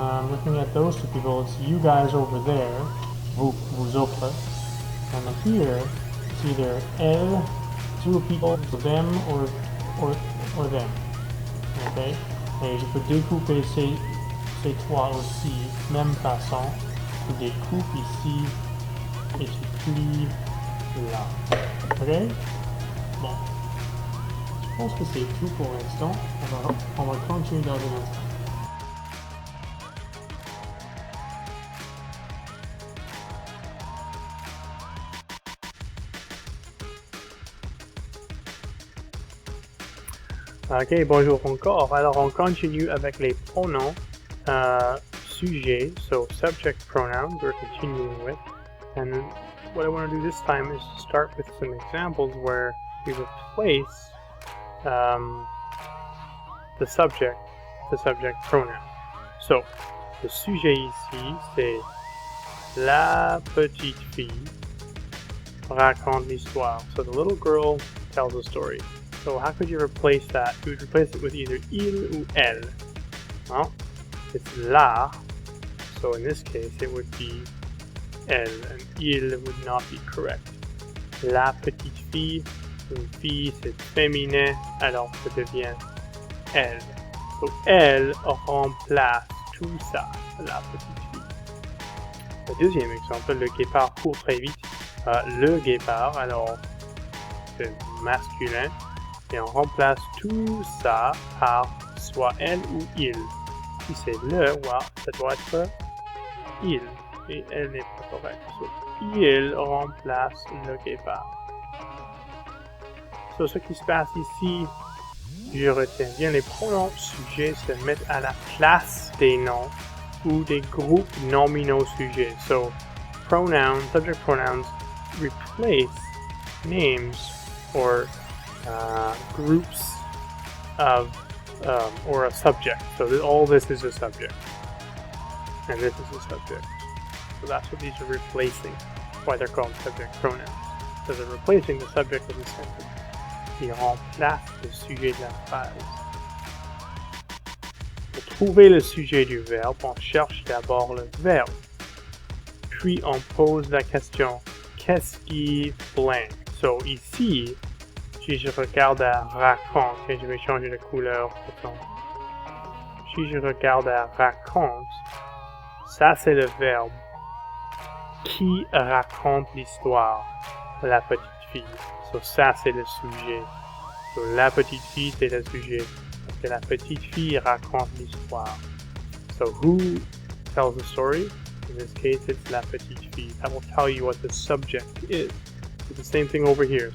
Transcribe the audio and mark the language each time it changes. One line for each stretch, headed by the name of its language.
English: Looking at those two people, it's you guys over there,
French: vous autres.
English: And here, it's either elle, two people, them, or them. Okay?
French: Et je peux découper ces trois aussi, même façon. Tu découpes ici et tu plies là. Ok? Bon. Je pense que c'est tout pour l'instant. On va continuer dans un instant. Ok, bonjour encore. Alors, on continue avec les pronoms sujets,
English: so subject pronouns we're continuing with. And what I want to do this time is to start with some examples where we replace the subject pronoun.
French: So, le sujet ici, c'est la petite fille raconte l'histoire.
English: So the little girl tells a story. So how could you replace that? You would replace it with either
French: il ou elle.
English: Well, it's la, so in this case it would be elle, and il would not be correct.
French: La petite fille, une fille c'est féminin, alors ça devient elle. So elle remplace tout ça, la petite fille. Le deuxième exemple, le guépard court très vite. Le guépard, alors c'est masculin, et on remplace tout ça par soit elle ou il. Si c'est le, ça doit être il, et elle n'est pas correcte. So, il remplace le guépard. So, ce qui se passe ici, je retiens bien, les pronoms sujets se mettent à la place des noms ou des groupes nominaux sujets.
English: So, pronouns, subject pronouns, replace names or groups of or a subject. So all this is a subject, and this is a subject. So that's what these are replacing. Why they're called subject pronouns. So they're replacing the subject of the sentence.
French: Ils remplacent le sujet de la phrase. Pour trouver le sujet du verbe, on cherche d'abord le verbe. Puis on pose la question, qu'est-ce qui blank? So ici, si je regarde à raconte, et je vais changer de couleur, si je regarde à raconte, ça c'est le verbe qui raconte l'histoire de la petite fille. So ça c'est le sujet. So la petite fille c'est le sujet, parce que la petite fille raconte l'histoire.
English: So who tells the story? In this case it's
French: la petite fille.
English: That will tell you what the subject is. It's the same thing over here.